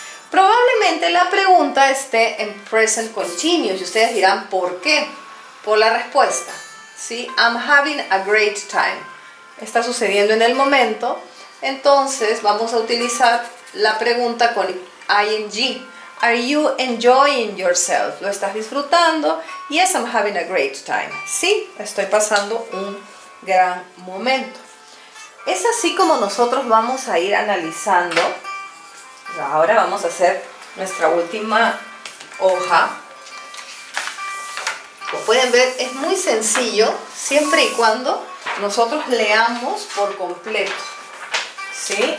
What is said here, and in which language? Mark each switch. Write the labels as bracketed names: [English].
[Spanish] Probablemente la pregunta esté en present continuous y ustedes dirán, ¿por qué? Por la respuesta, ¿sí? [English] I'm having a great time. [Spanish] Está sucediendo en el momento, entonces vamos a utilizar la pregunta con ing. [English] Are you enjoying yourself? [Spanish] ¿Lo estás disfrutando? [English] Yes, I'm having a great time. [Spanish] Sí, estoy pasando un gran momento. Es así como nosotros vamos a ir analizando. Ahora vamos a hacer nuestra última hoja. Como pueden ver, es muy sencillo, siempre y cuando nosotros leamos por completo. ¿Sí?